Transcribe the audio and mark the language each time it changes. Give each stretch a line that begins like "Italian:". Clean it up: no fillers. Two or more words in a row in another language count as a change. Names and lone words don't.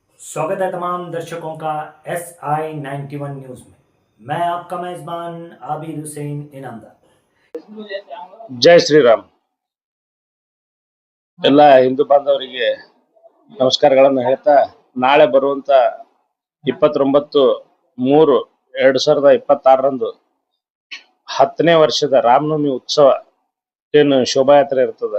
Hindi: स्वागत है तमाम दर्शकों का SI91 न्यूज में। मैं आपका मेजबान आबिद हुसैन इनामदार।
Kannada: ಜೈ ಶ್ರೀರಾಮ್. ಎಲ್ಲ ಹಿಂದೂ ಬಾಂಧವರಿಗೆ ನಮಸ್ಕಾರಗಳನ್ನು ಹೇಳ್ತಾ, ನಾಳೆ ಬರುವಂತ 29/3/2026ರಂದು 10ನೇ ವರ್ಷದ ರಾಮನವಮಿ ಉತ್ಸವ ಏನು ಶೋಭಾಯಾತ್ರೆ ಇರ್ತದೆ.